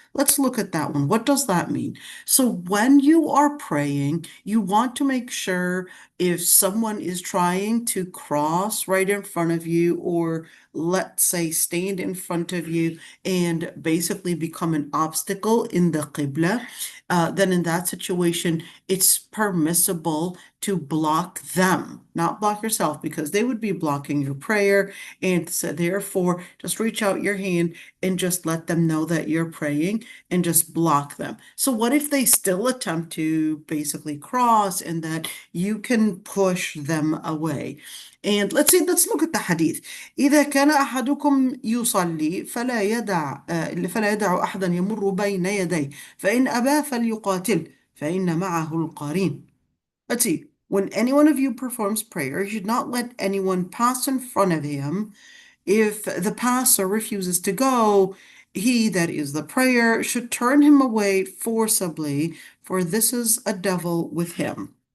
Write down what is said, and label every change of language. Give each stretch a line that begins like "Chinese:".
English: Let's look at that one. What does that mean? So when you are praying, you want to make sure if someone is trying to cross right in front of you, or let's say stand in front of you and basically become an obstacle in the qibla, then in that situation, it's permissible to block them, not block yourself, because they would be blocking your prayer. And so therefore, just reach out your hand and just let them know that you're praying and just block them. So what if they still attempt to basically cross, and that you can push them away? And let's see, let's look at the hadith.
Arabic: إذا كان أحدكم يصلي فلا يدع أحدا يمر بين يديه فإن أبى فليقاتل فإن معه القرين.
English: Let's see. When any one of you performs prayer, you should not let anyone pass in front of him. If the passer refuses to go, he, that is the prayer, should turn him away forcibly, for this is a devil with him.